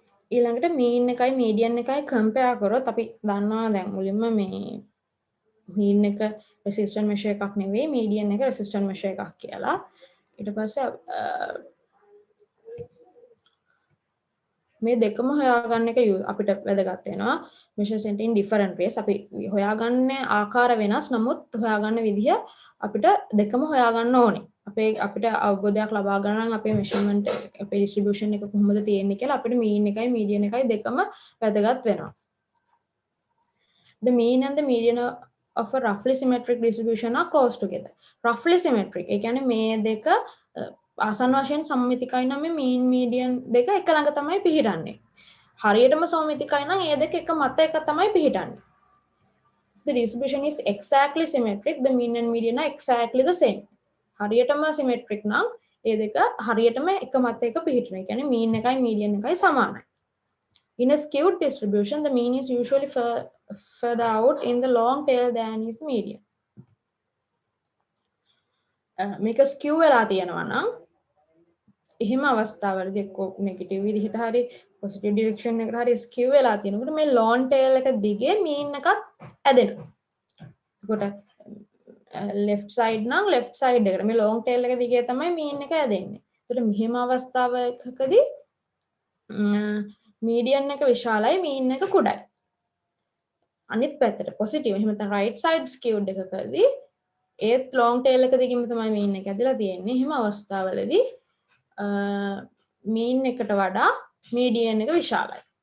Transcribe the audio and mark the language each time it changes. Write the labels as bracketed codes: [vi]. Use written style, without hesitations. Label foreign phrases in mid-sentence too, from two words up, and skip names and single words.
[si] ඊළඟට මීන් එකයි මීඩියන් එකයි කම්පෙයාර් කරොත් අපි දන්නවා දැන් මුලින්ම මේ මීන් එක [en] resistant measure [si] එකක් නෙවෙයි මීඩියන් එක [en] resistant measure [si] එකක් කියලා. ඊට පස්සේ මේ දෙකම හොයාගන්න එක අපිට වැදගත් වෙනවා. [en] measures in different ways. [si] අපි හොයාගන්න ආකාර වෙනස්. නමුත් හොයාගන්න විදිහ අපිට දෙකම හොයාගන්න ඕනේ. අපිට අවබෝධයක් ලබා ගන්න නම් අපේ measurement අපේ distribution එක කොහොමද තියෙන්නේ කියලා අපිට mean එකයි median එකයි දෙකම වැදගත් වෙනවා. [en] The mean and the median of a roughly symmetric distribution are close together. Roughly symmetric. [si] ඒ කියන්නේ මේ දෙක ආසන්න වශයෙන් සමමිතිකයි නම් මේ [en] mean median [si] දෙක එක ළඟ තමයි පිහිටන්නේ. හරියටම සමමිතිකයි නම් ඒ දෙක එක මත එක තමයි පිහිටන්නේ. [en] If the distribution is exactly symmetric, the mean and median are exactly the same. [si] හරියටම symmetric නම් ඒ දෙක හරියටම එක මත එක පිහිටනවා. ඒ කියන්නේ mean එකයි median එකයි සමානයි. [en] In a skewed distribution, the mean is usually further out in the long tail than is the median. [si] මේක skew වෙලා තියෙනවා නම් එහෙම අවස්ථාවලදී එක්ක නෙගටිව් විදිහට හරි [en] positive direction [si] එකට හරි skew වෙලා තියෙනකොට මේ [en] long tail [si] එක දිගේ mean එකත් ඇදෙනවා. ඒකට [en] left side [si] නම් [en] left side [si] එකට මේ [en] long tail [si] එක දිගේ තමයි mean එක ඇදෙන්නේ. ඒකට මෙහෙම අවස්ථාවකදී median එක විශාලයි mean එක කුඩයි. අනිත් පැත්තට positive එහෙම නැත්නම් [en] right side skewed [si] එකකදී ඒත් [en] long tail [si] එක දිගින්ම තමයි mean එක ඇදලා තියෙන්නේ. එහෙම අවස්ථාවලදී mean එකට වඩා median එක විශාලයි.